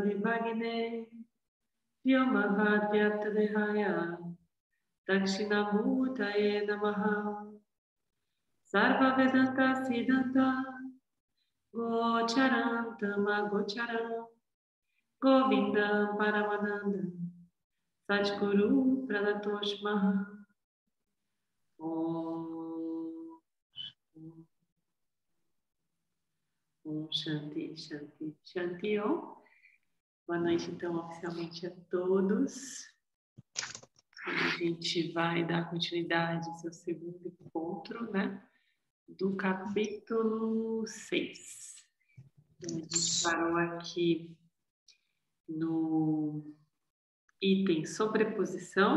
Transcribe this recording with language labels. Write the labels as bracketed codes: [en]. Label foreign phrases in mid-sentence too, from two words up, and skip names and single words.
[sa] विभाग्ने व्योमवद् व्याप्तदेहाय दक्षिणामूर्तये नमः सर्व वेदान्त सिद्धान्त गोचरं तमगोचरं गोविन्दं परमानन्द सद्गुरु प्रणतोऽस्म्यहम् ॐ शान्ति, शान्ति, शान्ति ॐ. [pt] Boa noite, então, oficialmente a todos. A gente vai dar continuidade ao seu segundo encontro, né? Do capítulo 6. A gente parou aqui no item sobreposição.